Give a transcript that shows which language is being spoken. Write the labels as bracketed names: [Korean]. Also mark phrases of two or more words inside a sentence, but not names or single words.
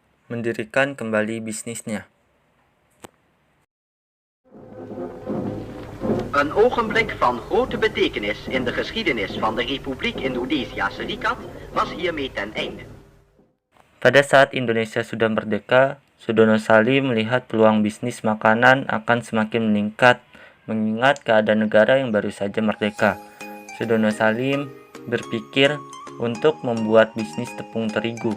[Indonesian] mendirikan kembali bisnisnya. [Dutch] Een ogenblik van grote betekenis in de geschiedenis van de Republiek Indonesia Serikat was hiermee ten einde. [Indonesian] Pada saat Indonesia sudah merdeka, Sudono Salim melihat peluang bisnis makanan akan semakin meningkat mengingat keadaan negara yang baru saja merdeka. Sudono Salim berpikir untuk membuat bisnis tepung terigu.